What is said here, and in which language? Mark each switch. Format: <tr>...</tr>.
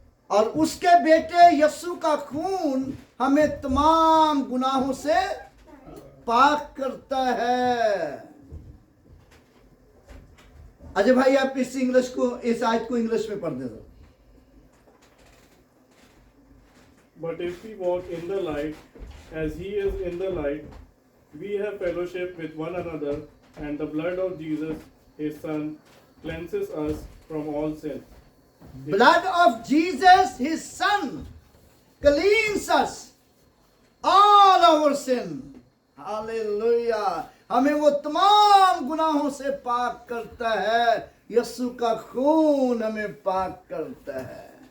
<hi>और उसके बेटे यीशु का खून हमें तमाम गुनाहों से पाक करता है। अजय भाई आप इस आयत को इंग्लिश में पढ़ दे दो।</hi> <en>But if we walk in the light, as he is in the light, we have fellowship with one another, and the blood of Jesus, his Son, cleanses us from all sin. Blood of Jesus, his Son, cleans us all our sin. Hallelujah.</en> <hi>हमें वो तमाम गुनाहों से पाक करता है। यीशु का खून हमें पाक करता है।</hi>